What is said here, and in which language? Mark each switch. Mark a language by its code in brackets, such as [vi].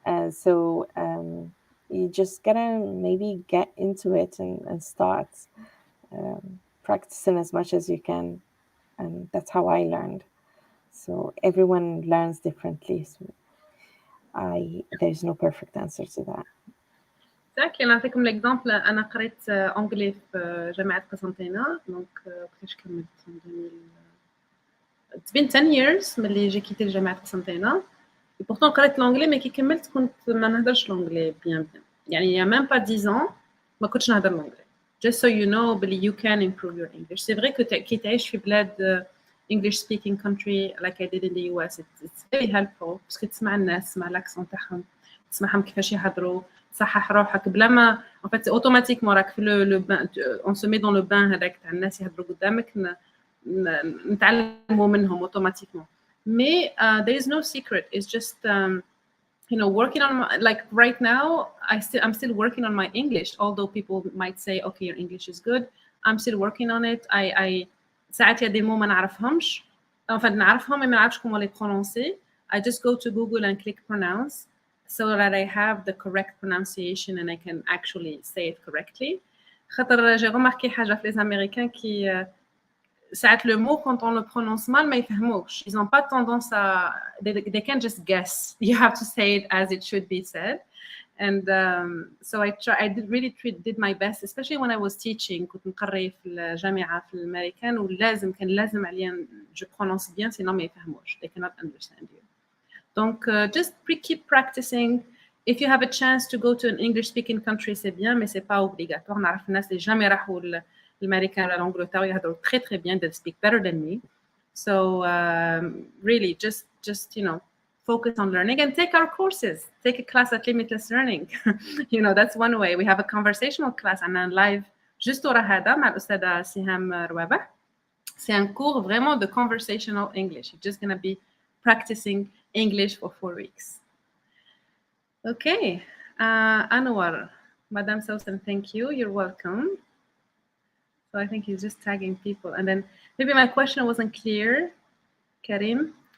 [en] So you just gotta maybe get into it and start practicing as much as you can. And that's how I learned. So everyone learns differently. So there's no perfect answer to that. Exactly. [ar] نعطيكم l'exemple. أنا قريت أنجلي في جامعة قسنطينة. [fr] Donc [ar] وقتاش كملت؟ [en] It's been 10 years [ar] ملي جي كيتي جامعة قسنطينة. [fr] pourtant [ar] قريت [fr] l'anglais mais [ar] كي كملت كنت ما نهدرش [fr] l'anglais bien. [ar] يعني [fr] il y a même pas 10 ans [ar] ما كنتش نهدر l'anglais. [en] just so you know [ar] باللي [en] you can improve your English. [fr] C'est vrai que [ar] كي تعيش في بلاد [en] English speaking country like I did in the US, it's very helpful [ar] باسكو تسمع الناس، تسمع [fr] l'accent [ar] تاعهم، تسمعهم كيفاش يهضروا، تصحح روحك بلا ما [fr] en fait automatiquement [ar] راك في [fr] le bain, on se met dans le bain [ar] هذاك تاع الناس يهضروا قدامك نتعلموا منهم [fr] automatiquement. Mais [en] there is no secret. It's just you know, working on my, like right now, I'm still working on my English. Although people might say, okay, your English is good, I'm still working on it. [ar] I ساعات يا دي مو ما نعرفهمش، [fr] enfin [ar] نعرفهم ما نعرفش [fr] comment les prononcer. [en] I just go to Google and click pronounce so that I have the correct pronunciation and I can actually say it correctly. [ar] خاطر [fr] j'ai remarqué [ar] حاجة في [fr] les Américains qui [ar] ساعات [fr] le mot quand on le prononce mal [ar] ما يفهموش. [fr] Ils n'ont pas tendance à [en] they can't just guess. You have to say it as it should be said. And so I did my best, especially when I was teaching. [ar] كنت نقري في الجامعة في الأمريكان ولازم كان لازم عليا [fr] je prononce bien sinon [ar] ما يفهموش. [en] They cannot understand you. [fr] Donc [en] just keep practicing. If you have a chance to go to an English-speaking country, [fr] c'est bien, mais c'est pas obligatoire. [ar] نعرف الناس اللي [fr] jamais [ar] راحوا [fr] l'Américain [ar] ولا [fr] l'Angleterre [ar] يهضروا [fr] très très bien. [en] They speak better than me. So really, just you know, focus on learning and take our courses. Take a class at Limitless Learning. You know, that's one way. We have a conversational class and a live juste [ar] ورا هذا مع الأستاذة سهام روابح. [fr] C'est un cours vraiment de [en] conversational English. You're just gonna be practicing English for 4 weeks. Okay, Anwar, Madame Sousan, thank you. You're welcome. So I think he's just tagging people. And then maybe my question wasn't clear, Karim.